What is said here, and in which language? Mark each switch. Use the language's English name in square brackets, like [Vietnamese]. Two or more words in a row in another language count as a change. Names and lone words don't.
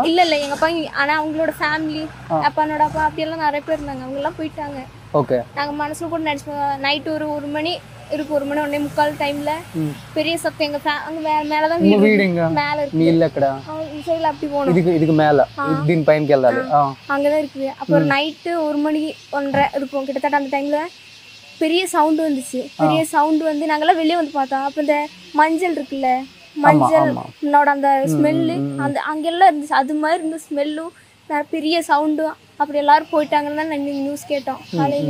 [Tamil] இல்ல எங்க அப்பா, ஆனா அவங்களோட ஃபேமிலி, அப்பானோட அப்பா அப்படி எல்லாம் நிறைய பேர் இருந்தாங்க. அவங்க எல்லாம் போயிட்டாங்க. ஓகே. நாங்க மனசுல கூட நினைச்சோம் நைட் ஒரு 1 மணி இருக்கு, 1 மணி 1:45 டைம்ல பெரிய சத்தம். எங்க அங்க மேலதான் வீடுங்க மேல இருக்கு. நீ இல்லக்கடா இந்த சைடுல அப்படி போணும். இதுக்கு மேல [Telugu] దీని పైనకి వెళ్ళాలి. [Tamil] அங்கதான் இருக்குது. அப்புறம் நைட்டு 1 மணி 1:30 இருக்கும் கிட்டத்தட்ட. அந்த டைம்ல பெரிய சவுண்டு வந்துச்சு. பெரிய சவுண்டு வந்து நாங்கெல்லாம் வெளியே வந்து பார்த்தோம். அப்போ இந்த மஞ்சள் இருக்குல்ல, மஞ்சளோட அந்த ஸ்மெல்லு அந்த அங்கெல்லாம் இருந்துச்சு. அது மாதிரி இருந்த ஸ்மெல்லும் பெரிய சவுண்டும். அப்படி எல்லாரும் போயிட்டாங்கன்னு தான் நாங்கள் நியூஸ் கேட்டோம் காலையில்.